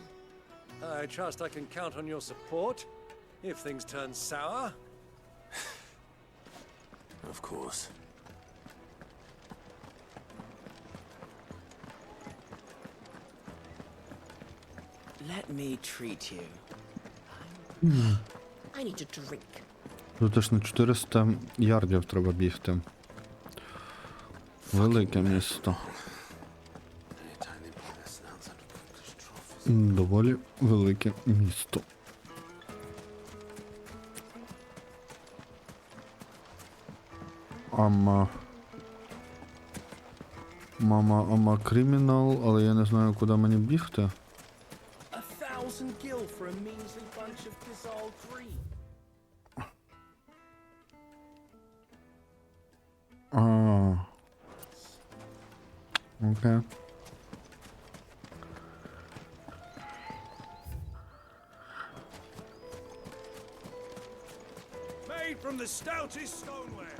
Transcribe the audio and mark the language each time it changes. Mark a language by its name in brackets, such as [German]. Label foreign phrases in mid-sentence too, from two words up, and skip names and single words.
[English] I trust I can count on your support if things turn sour. Of course. Let me treat you. I need to drink. [Ukrainian] Тут аж на 400 ярдів треба бігти. Велике місто. Доволі велике місто. Мама кримінал, але я не знаю, куди мені бігти. [English] 1,000 gil for a measly bunch of dissolved green. Окей. Made from the stoutest stoneware.